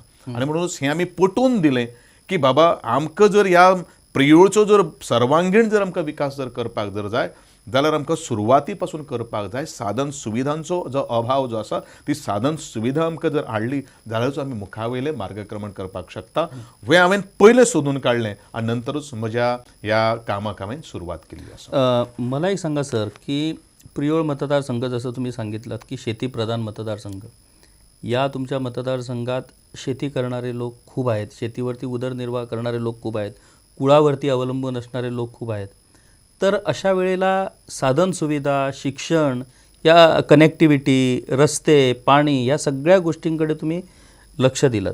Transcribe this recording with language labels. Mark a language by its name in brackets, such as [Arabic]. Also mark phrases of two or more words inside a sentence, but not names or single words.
[Konkani] आनी म्हणूनच हें आमी पटोवन दिलें की बाबा आमकां जर ह्या प्रियोळचो जर सर्वांगीण जर आमकां विकास जर करपाक जर जाय जाल्यार आमकां सुरवाती पासून करपाक जाय. साधन सुविधांचो जो अभाव जो आसा ती साधन सुविधा आमकां जर हाडली जाल्यारच आमी मुखावयलें मार्गक्रमण करपाक शकता. हें हांवें पयलें सोदून काडलें आनी नंतरूच म्हज्या ह्या कामाक हांवें सुरवात केल्ली आसा. [Marathi] मला एक सांगा सर की प्रियोळ मतदारसंघ जसं तुम्ही सांगितलं की शेतीप्रधान मतदारसंघ, या तुमच्या मतदारसंघात शेती करणारे लोक खूप आहेत, शेतीवरती उदरनिर्वाह करणारे लोक खूप आहेत, कुळावरती अवलंबून असणारे लोक खूप आहेत. तर अशा वेळेला साधन सुविधा, शिक्षण, या कनेक्टिव्हिटी, रस्ते, पाणी या सगळ्या गोष्टींकडे तुम्ही लक्ष दिलं.